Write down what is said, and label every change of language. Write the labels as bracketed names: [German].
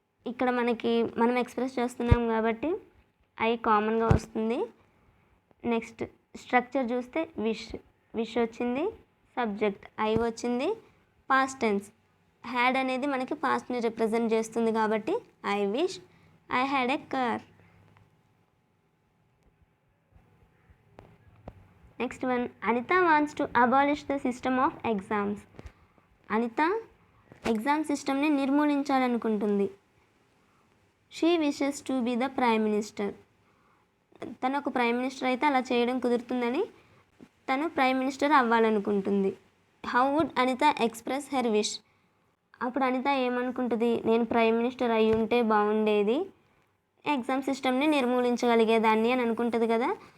[Telugu] ఇక్కడ మనం ఎక్స్ప్రెస్ చేస్తున్నాం కాబట్టి ఐ కామన్గా వస్తుంది. నెక్స్ట్ స్ట్రక్చర్ చూస్తే విష్ వచ్చింది, సబ్జెక్ట్ ఐ వచ్చింది, పాస్ట్ టెన్స్ హ్యాడ్ అనేది మనకి పాస్ట్ని రిప్రజెంట్ చేస్తుంది కాబట్టి [English] I wish I had a car. Next one, Anita wants to abolish the system of exams. [Telugu] Anitha exam సిస్టమ్ని నిర్మూలించాలనుకుంటుంది. [English] She wishes to be the prime minister. [Telugu] తను ఒక prime minister అయితే అలా చేయడం కుదురుతుందని తను prime minister అవ్వాలనుకుంటుంది. [English] How would Anita express her wish? [Telugu] అప్పుడు అనిత ఏమనుకుంటుంది, నేను ప్రైమ్ మినిస్టర్ అయి ఉంటే బాగుండేది, ఎగ్జామ్ సిస్టమ్ని నిర్మూలించగలిగేదాన్ని అని అనుకుంటుంది కదా.